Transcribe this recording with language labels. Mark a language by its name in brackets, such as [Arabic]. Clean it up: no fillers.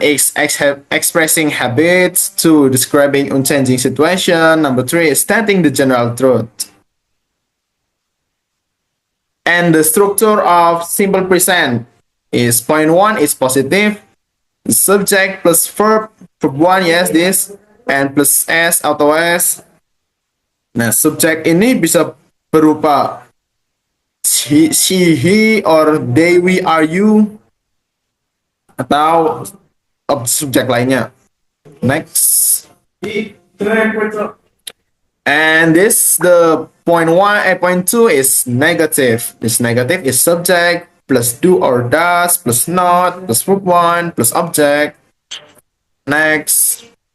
[English] Expressing habits. 2. Describing unchanging situation. Number 3. Stating the general truth. And the structure of simple present is point 1 is positive. Subject plus verb. Verb 1, yes, this. and plus s atau s. [Indonesian] Nah, subjek ini bisa berupa she, he, or they, we, are, you, atau subjek lainnya. [English] Next. And this, the point 2 is negative. This negative is subject plus do or does plus not plus verb 1 plus object. Next.